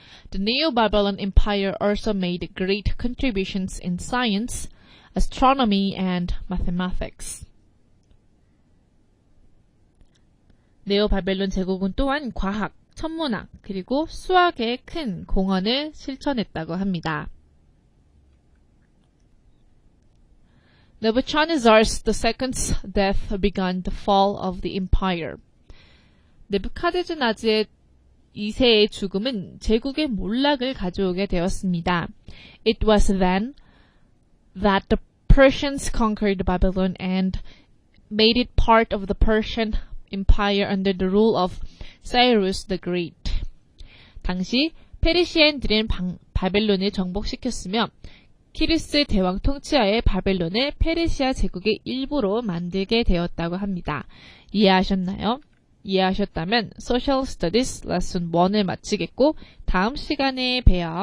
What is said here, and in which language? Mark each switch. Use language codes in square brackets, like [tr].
[en] The Neo-Babylon Empire also made great contributions in science, astronomy, and mathematics. [ko] 네오바벨론 제국은 또한 과학, 천문학, 그리고 수학에 큰 공헌을 실천했다고 합니다. [en] Nebuchadnezzar II's death began the fall of the empire. 네부카드네자르의 [ko] 2세의 죽음은 제국의 몰락을 가져오게 되었습니다. [en] It was then that the Persians conquered Babylon and made it part of the Persian Empire under the rule of Cyrus the Great. [ko] 당시 페르시아인들은 바벨론을 정복시켰으며 키루스 대왕 통치하에 바벨론을 페르시아 제국의 일부로 만들게 되었다고 합니다. 이해하셨나요? 이해하셨다면 [en] Social Studies Lesson 1 [ko] 을 마치겠고 다음 시간에 봬요.